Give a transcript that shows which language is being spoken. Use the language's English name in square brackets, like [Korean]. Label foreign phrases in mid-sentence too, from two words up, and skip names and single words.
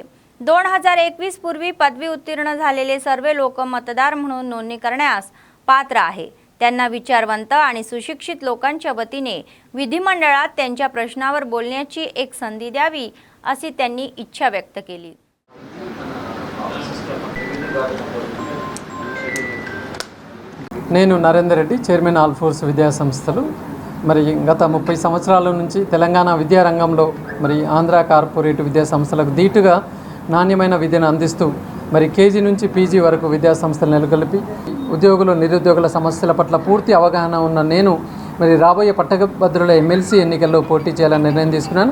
[Marathi] 2021 पूर्वी पदवी उत्तीर्ण झालेले सर्व लोक मतदार म्हणून नोंदणी करण्यास पात्र आहे. त्यांना विचारवंत आणि सुशिक्षित लोकांच्या वतीने विधिमंडळात त्यांच्या प्रश्नावर बोलण्याची एक संधी द्यावी अशी त्यांनी इच्छा व्यक्त केली. [Telugu] నేను నరేందర్ రెడ్డి, చైర్మన్ ఆల్ ఫోర్స్ విద్యా సంస్థలు. మరి గత 30 సంవత్సరాల నుంచి తెలంగాణ విద్యారంగంలో మరి ఆంధ్ర కార్పొరేట్ విద్యా సంస్థలకు దీటుగా నాణ్యమైన విద్యను అందిస్తూ మరి కేజీ నుంచి పీజీ వరకు విద్యా సంస్థలు నెలకొల్పి ఉద్యోగులు నిరుద్యోగుల సమస్యల పట్ల పూర్తి అవగాహన ఉన్న నేను మరి రాబోయే పట్టభద్రుల ఎమ్మెల్సీ ఎన్నికల్లో పోటీ చేయాలని నిర్ణయం తీసుకున్నాను.